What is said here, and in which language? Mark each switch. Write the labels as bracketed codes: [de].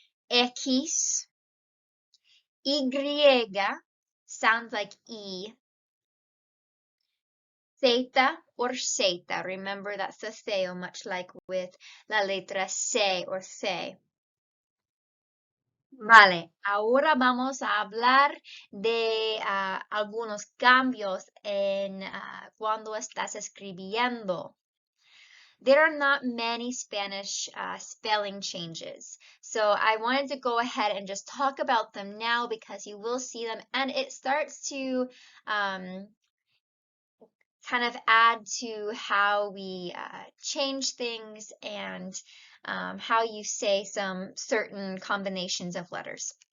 [en] X, Y, sounds like E. Zeta or zeta, remember that's the theo, much like with [es] la letra [en] C or C. [es] Vale, ahora vamos a hablar de algunos cambios en cuando estás escribiendo. [en] There are not many Spanish spelling changes, so I wanted to go ahead and just talk about them now because you will see them, and it starts to kind of add to how we change things and how you say some certain combinations of letters.